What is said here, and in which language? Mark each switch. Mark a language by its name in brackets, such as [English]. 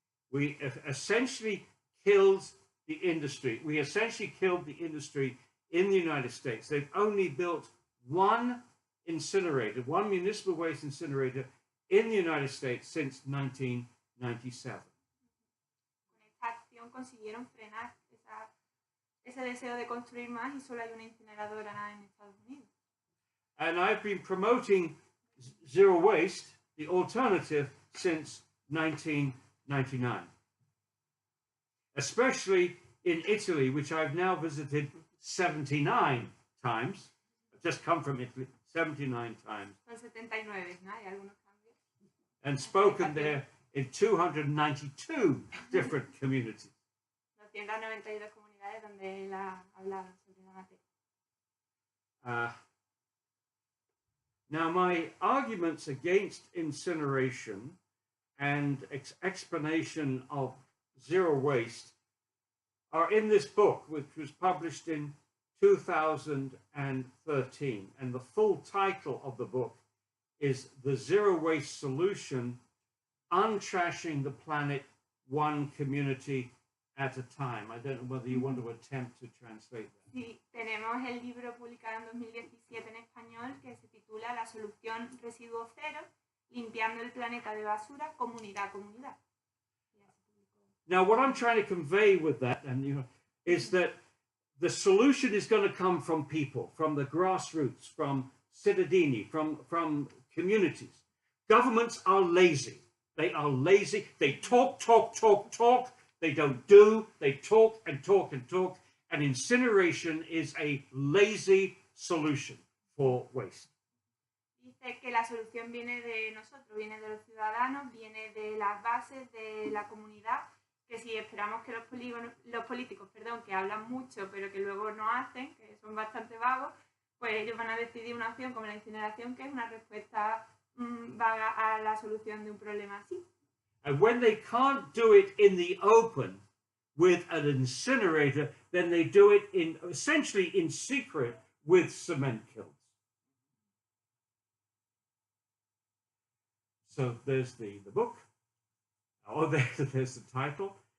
[English] We essentially killed the industry. We essentially killed the industry in the United States. They've only built one incinerator, one municipal waste incinerator in the United States since 1997. [Spanish] Con esta acción consiguieron frenar ese deseo de construir más y solo hay una incineradora en Estados Unidos. [English] And I've been promoting zero waste, the alternative, since 1999. Especially in Italy, which I've now visited 79 times. I've just come from Italy 79 times. [Spanish] Son 79, ¿no? Hay algunos cambios. [English] And spoken there in 292 different communities. [Spanish] 292 comunidades donde él ha hablado sobre la materia. [English] Now, my arguments against incineration and explanation of zero waste are in this book, which was published in 2013. And the full title of the book is The Zero Waste Solution, Untrashing the Planet One Community at a Time. I don't know whether you want to attempt to translate that. [Spanish] Sí, tenemos el libro publicado en 2017 en español que se titula La solución residuo cero, limpiando el planeta de basura, comunidad a comunidad. [English] Now, what I'm trying to convey with that, and is that the solution is going to come from people, from the grassroots, from cittadini, from communities. Governments are lazy. They are lazy. They talk. They don't do. They talk and talk and talk. And incineration is a lazy solution for waste. [Spanish] Dice dice que la solución viene de nosotros, viene de los ciudadanos, viene de las bases, de la comunidad, que si esperamos que los políticos, que hablan mucho pero que luego no hacen, que son bastante vagos, pues ellos van a decidir una opción como la incineración, que es una respuesta vaga a la solución de un problema así. [English] And when they can't do it in the open with an incinerator, then they do it essentially in secret with cement kilns. So there's the book. Oh, there's the title.